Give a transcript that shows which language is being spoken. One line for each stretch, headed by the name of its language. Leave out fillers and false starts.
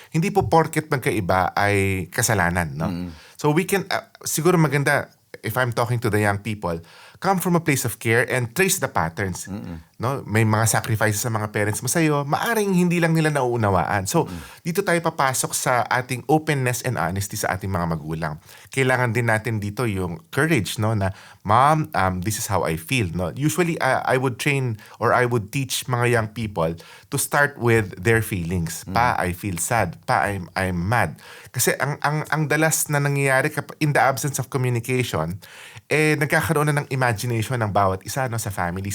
Filipino: Hindi po porket magkaiba ay kasalanan, no?
English: So we can,
Filipino: siguro maganda,
English: if I'm talking to the young people, come from a place of care and trace the patterns.
Filipino: No? May mga sacrifices sa mga parents mo sa'yo, maaring hindi lang nila nauunawaan. So, dito tayo papasok sa ating
English: openness and honesty
Filipino: sa ating mga magulang. Kailangan din natin dito yung courage, no? Na,
English: Mom, this is how I feel.
Filipino: No?
English: Usually, I would train or I would teach mga young people to start with their feelings.
Filipino: Pa,
English: I feel sad.
Filipino: Pa,
English: I'm mad.
Filipino: Kasi ang dalas na nangyayari
English: in the absence of communication,
Filipino: nagkakaroon na ng imagination ng bawat isa, no, sa family.